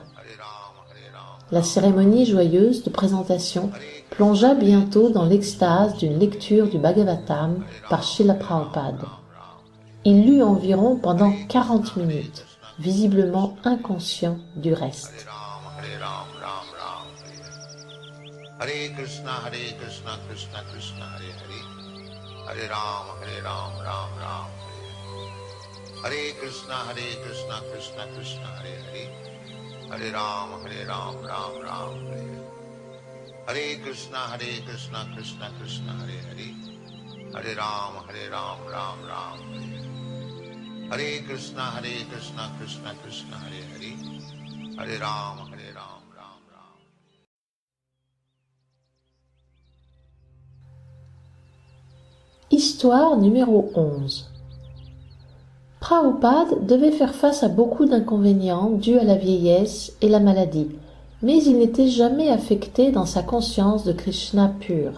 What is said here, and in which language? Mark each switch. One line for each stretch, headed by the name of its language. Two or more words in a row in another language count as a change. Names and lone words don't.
French: La cérémonie joyeuse de présentation plongea bientôt dans l'extase d'une lecture du Bhagavatam par Srila Prabhupada. Il lut environ pendant 40 minutes, visiblement inconscient du reste.
Sanskrit: Hare Krishna, Krishna Krishna, Hare Hare. Hare Ram, Ram Ram, Hare Krishna, Krishna Krishna, Hare Hare. Hare Ram, Ram Ram, Hare Krishna, Krishna Krishna, Hare Hare. Hare Ram, Ram Ram, Hare Krishna, Krishna Krishna, Hare Hare. Hare Ram, Ram Ram.
French: Histoire numéro 11. Prabhupada devait faire face à beaucoup d'inconvénients dus à la vieillesse et la maladie, mais il n'était jamais affecté dans sa conscience de Krishna pur.